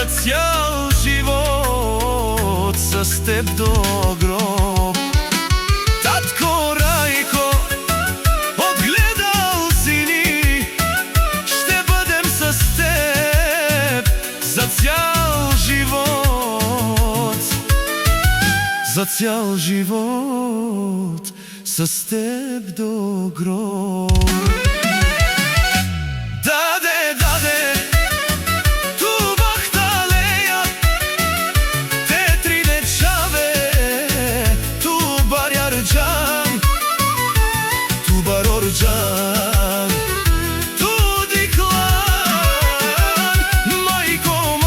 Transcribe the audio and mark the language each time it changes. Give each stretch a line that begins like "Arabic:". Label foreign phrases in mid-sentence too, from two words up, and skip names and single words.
Bulgarian: цял живот с теб до гроб Татко Рајко, отгледал си ни Ще бъдем с теб за цял живот За цял живот с теб до гроб
Romany: Даде, ту бахталеја, тетрине чаве, ту барјарџан, ту барорџан, туди клан Мајко,